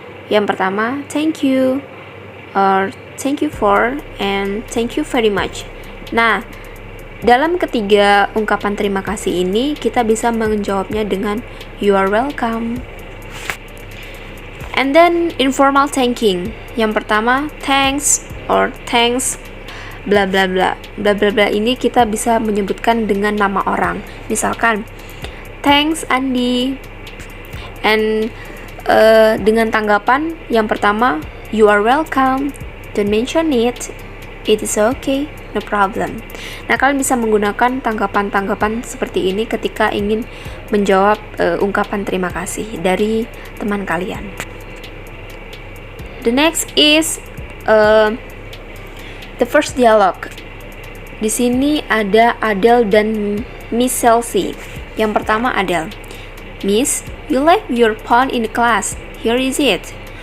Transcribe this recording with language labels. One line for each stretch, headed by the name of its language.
Indonesian: Yang pertama,
English: thank you, or thank you for, and thank you very much.
Indonesian: Nah, dalam ketiga ungkapan terima kasih ini, kita bisa menjawabnya dengan
English: you are welcome. And then informal thanking.
Indonesian: Yang pertama,
English: thanks or thanks bla bla bla. Bla bla bla
Indonesian: ini kita bisa menyebutkan dengan nama orang. Misalkan,
English: thanks Andi. And
Indonesian: dengan tanggapan yang pertama,
English: you are welcome. Don't mention it. It is okay. no problem.
Indonesian: Nah, kalian bisa menggunakan tanggapan-tanggapan seperti ini ketika ingin menjawab ungkapan terima kasih dari teman kalian.
English: The next is the first dialogue.
Indonesian: Di sini ada Adele dan Miss Chelsea. Yang pertama Adele.
English: Miss, you left your phone in the class. Here is it.